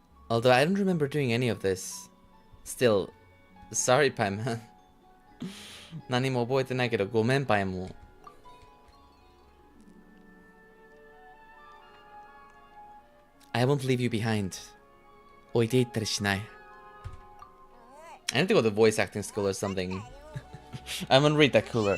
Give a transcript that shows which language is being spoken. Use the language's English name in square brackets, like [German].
[English] Although I don't remember doing any of this. Still, sorry, Paimon. [Japanese] 何も覚えてないけどごめん、Paimon. [English] I won't leave you behind. [Japanese] 置いていったりしない。 [English] I need to go to voice acting school or something. I'm gonna read that cooler.